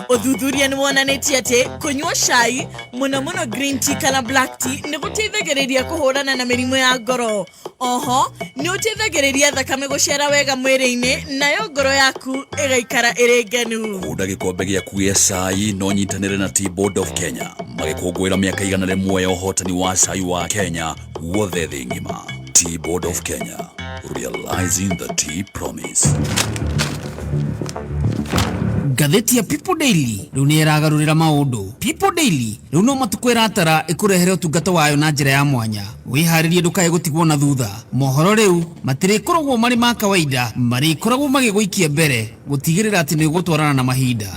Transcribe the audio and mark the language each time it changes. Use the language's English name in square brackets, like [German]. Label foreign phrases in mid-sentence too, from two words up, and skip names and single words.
[Kikuyu] Ũthuthuria nĩ wonanĩtie atĩ kũnyua cai mũno [English] green tea [Kikuyu] kana [English] black tea [Kikuyu] nĩ gũteithagĩrĩria kũhũrana na mĩrimũ ya ngoro. Oho nĩ ũteithagĩrĩria thakame gũcera wega mwĩrĩ-inĩ nayo ngoro yaku ĩgaikara ĩrĩ ngenu. Kunda gĩkombe gĩaku gĩa cai no nyitanĩre na Tea Board of Kenya magĩkũngũĩra mĩaka 100 ya ũhotani wa cai wa Kenya guothe thĩ ng'ima. [English] Tea Board of Kenya, realizing the tea promise. [Kikuyu] Ngathĩti ya People Daily rĩu nĩ ĩragarũrĩra maũndũ. People Daily rĩu no matukũ ĩratara ĩkũrehere ũtungata wayo na njĩra ya mwanya. Wĩharĩrie ndũkae gũtigwo na thutha. Mohoro rĩu matirĩkoragwo marĩ ma kawaida, marĩkoragwo magĩgũikia mbere gũtigĩrĩra atĩ nĩ ũgũtwarana na mahinda.